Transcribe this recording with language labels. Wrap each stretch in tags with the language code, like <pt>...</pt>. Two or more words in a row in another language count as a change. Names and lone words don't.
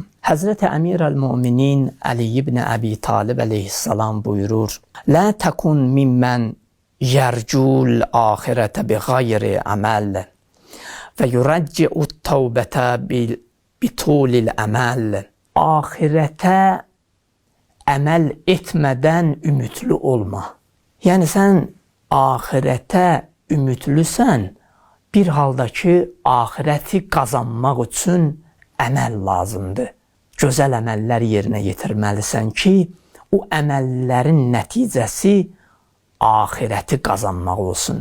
<tr>Hazreti Emir el-Müminin Ali ibn Abi Talib aleyhisselam buyurur:</tr> <ar>لا تكن ممن يرجو الآخرة بغير عمل ويرجّي التوبة بطول الأمل.</ar> <az>Ahirete əməl etmədən ümidli olma. Yəni sən ahirətə ümidlisən, bir halda ki, ahirəti qazanmaq üçün əməl lazımdır. Gözəl əməllər yerinə yetirməlisən ki, o əməllərin nəticəsi ahirəti qazanmaq olsun.</az>